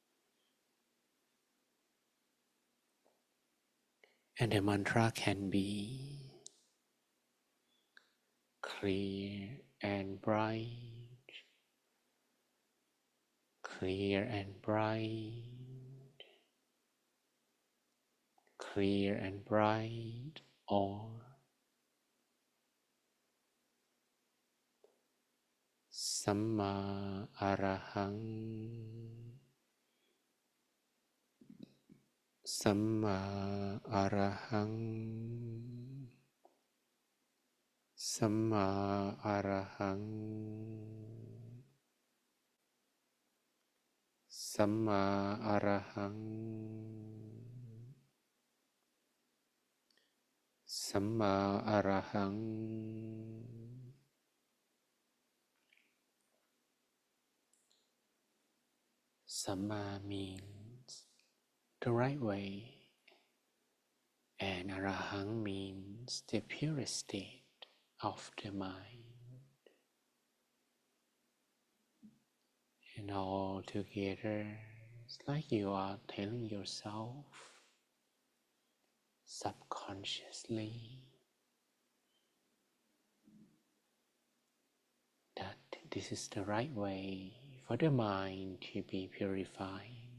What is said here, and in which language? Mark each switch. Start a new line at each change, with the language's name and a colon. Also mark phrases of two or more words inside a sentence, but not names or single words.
English: And the mantra can be clear and bright, clear and bright, clear and bright, or
Pali: Samma Arahang, Samma Arahang, Samma Arahang, Samma Arahang, Samma Arahang.
English: Samma means the right way, and Arahang means the purest state of the mind. And all together, it's like you are telling yourself subconsciously that this is the right way for the mind to be purified.